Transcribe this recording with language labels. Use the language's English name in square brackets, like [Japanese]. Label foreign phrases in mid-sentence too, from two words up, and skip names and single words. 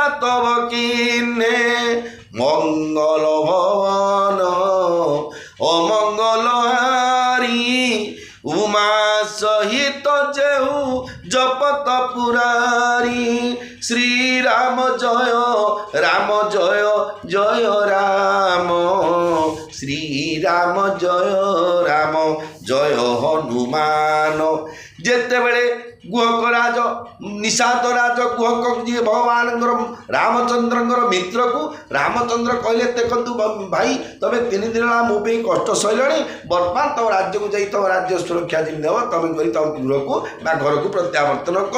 [Awadhi] तब किने मंगल भवन अमंगल हारी उमा सहित जेहु जपत पुरारी श्रीराम जय जय राम श्रीराम जय हनुमान। [Odia] যেତେବେଳେ ଗୁହକରାଜ ନିଷାଦରାଜ ଗୁହକ ଯିଏ ଭଗବାନଙ୍କର ରାମଚନ୍ଦ୍ରଙ୍କର ମିତ୍ରକୁ ରାମଚନ୍ଦ୍ର କହିଲେ ଦେଖନ୍ତୁ ଭାଇ ତମେ 3 ଦିନ ହେଲା ମୋ ପାଇଁ କଷ୍ଟ ସହିଲଣି, ବର୍ତ୍ତମାନ ତମ ରାଜ୍ୟକୁ ଯାଇ ତମ ରାଜ୍ୟ ସୁରକ୍ଷା ଯେମିତି ଦେବ ତମେ କରି ତମ ଗୃହକୁ ବା ଘରକୁ ପ୍ରତ୍ୟାବର୍ତ୍ତନ କର।